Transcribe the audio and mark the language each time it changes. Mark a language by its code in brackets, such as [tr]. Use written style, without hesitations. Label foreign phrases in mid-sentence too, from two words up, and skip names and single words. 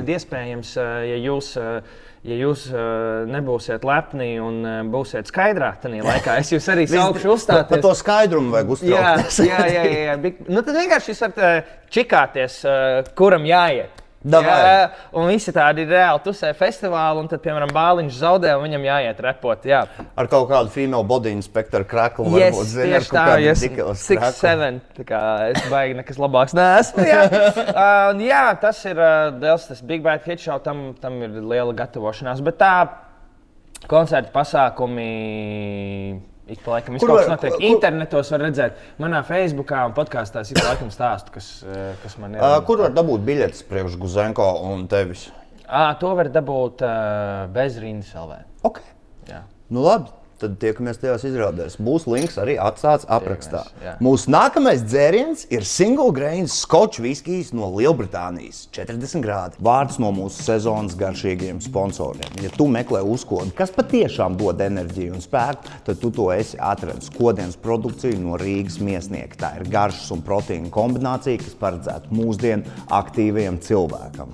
[lv] Tad iespējams, ja jūs nebūsiet lepni un būsiet skaidrā tanī laikā, es jūs arī saukšu uzstāties. Par to skaidrumu vajag uztraukties. Jā. Tad vienkārši jūs varat čikāties, kuram jāiet. Un visi tādi reāli tusē festivāli, un tad, piemēram, Bāliņš zaudē, un viņam jāiet repot, jā. Ar kaut kādu [en] female body inspector [lv] kraklu varbūt zini, ar kaut kādu ridiculous kraklu. 6-7, tā kā es baigi nekas labāks neesmu, jā. Jā, tas ir tas Big Bad Hit Show, tam ir liela gatavošanās, bet tā koncerta pasākumi ik pa laikam kaut kas notiek. Internetos var redzēt, manā Facebookā un podkāstās ik pa laikam stāstu, kas man ir. Kur var dabūt biļetes priekš Guzenko un tevis? To var dabūt bez rindas LV. Ok. Jā. Nu labi. Tad tiekamies tajās izrādēs. Būs links arī atstāts aprakstā. Mūsu nākamais dzēriens ir [en] single grain Scotch [lv] viskijs no Lielbritānijas. 40 grādi. Vārds no mūsu sezonas garšīgiem sponsoriem. Ja tu meklē uzkodu, kas patiešām dod enerģiju un spēku, tad tu to esi atradis. Kodienas produkcija no Rīgas miesnieka. Tā ir garšas un proteīna kombinācija, kas paredzēta mūsdienu aktīvajam cilvēkam.